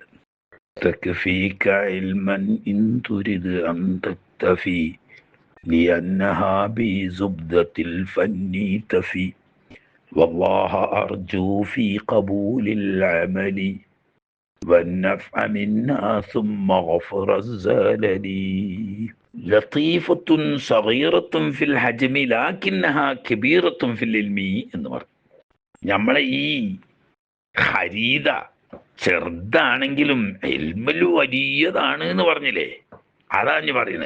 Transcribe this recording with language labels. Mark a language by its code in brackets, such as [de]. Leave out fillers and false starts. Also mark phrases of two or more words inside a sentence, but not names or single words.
[ar] تكفيك علما إن تريد أن تكتفي لأنها بزبدة الفن تفي والله أرجو في قبول العمل والنفع منها ثم غفر الزلل. لطيفة صغيرة في الحجم لكنها كبيرة في العلم [ml] എന്ന് പറഞ്ഞു. നമ്മളെ ഈ ഖരീദ ചെറുതാണെങ്കിലും ഇൽമിൽ വലിയതാണ് എന്ന് പറഞ്ഞില്ലേ, അതാണ് ഞാൻ പറയുന്നത്.